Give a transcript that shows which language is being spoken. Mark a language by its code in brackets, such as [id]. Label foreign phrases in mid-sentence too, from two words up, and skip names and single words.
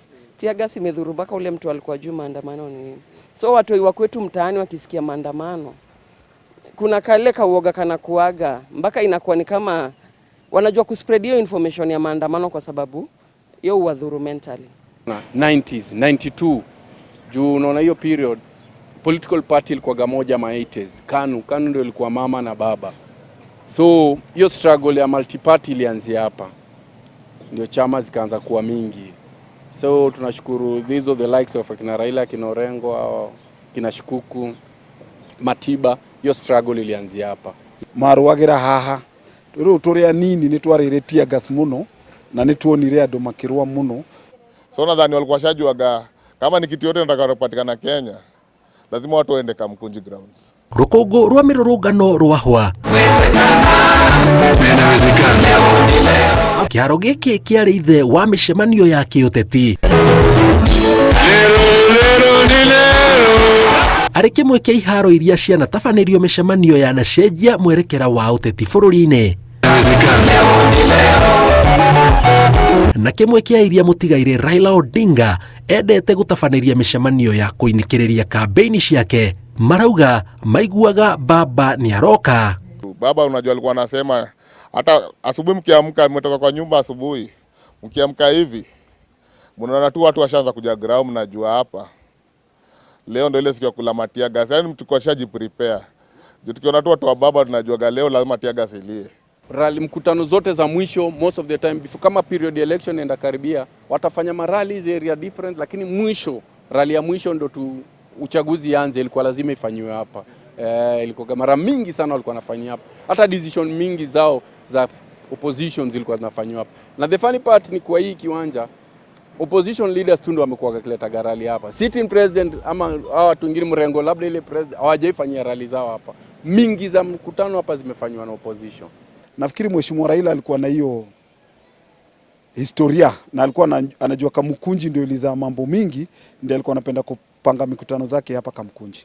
[en] Tear gas [sw] imedhuru mpaka ule mtu alikuwa juu maandamano ni nini. So watu wa kwetu mtaani wakisikia maandamano kuna kale kauoga kana kuaga mpaka inakuwa ni kama wanajua kuspread hiyo information ya maandamano kwa sababu hiyo uwadhuru mentally. 90s, 92 juu unaona hiyo period [en] political party [sw] ilikuwa moja 80s. KANU ndio ilikuwa mama na baba. So hiyo struggle ya multiparty ilianzia hapa. Ndio chama zikaanza kuwa mingi. So tunashukuru [en] these are the likes of [sw] kina Raila, kina Orengo au kina Shikuku, Matiba, hiyo struggle ilianzia hapa. [ki] Maruagira haha. Rĩu tũrĩa nini nĩ twarĩrĩtia gas muno na nĩ tuonire andũ makĩrũa muno. [sw] So nadhani walikuwa shajuaga kama ni kitu yote nataka kupatikana Kenya lazima watu waende Kamukonji grounds. [ki] Rũkũngũ rwa mĩrũrũngano rwahwa. Kĩharo gĩkĩ kĩarĩ ithe wa mĩcemanio ya kĩũteti. Arĩ kĩmwe kĩa iharo iria cianatabanĩrio mĩcemanio yanacenjia mwerekera wa ũteti bũrũri-inĩ. Na kĩmwe kĩa iria mũtigaire Raila Odinga endete gũtabanĩria mĩcemanio ya kũinĩkĩrĩria kampeini ciake. Marauga maiguaga baba ni aroka. [sw] Baba unajua alikuwa anasema hata asubuhi mkiamka mmetoka kwa nyumba asubuhi mkiamka hivi mnaona tu watu washaanza kuja ground mnajua hapa leo ndio ile siku ya kula [en] tear gas. [sw] Yaani mtu kwa shaji prepare. Tukiona tu watu wa baba tunajua leo lazima [en] tear gas [sw] ilie. rally, mkutano zote za mwisho [en] most of the time before, [sw] kama period election enda karibia, watafanya marallies [en] area different, [sw] lakini mwisho rally ya mwisho ndo uchaguzi anze, ilikuwa lazima ifanywe hapa. Ilikuwa mara mingi sana walikuwa wanafanyia hapa, hata decision mingi zao za opposition zilikuwa zinafanywa hapa. Na [en] the funny part [sw] ni kwa hii kiwanja [en] opposition leaders [sw] tu ndio wamekuwa wakileta rally hapa. [en] Sitting president [sw] ama hao watu wengine mrengo labda ile president hawajaifanyia rally zao hapa. Mingi za mkutano hapa zimefanywa na opposition. Nafikiri Mheshimiwa Raila alikuwa na hiyo historia na alikuwa anajua Kamukunji ndio ilizaa mambo mingi, ndio alikuwa anapenda kupanga mikutano zake hapa Kamukunji.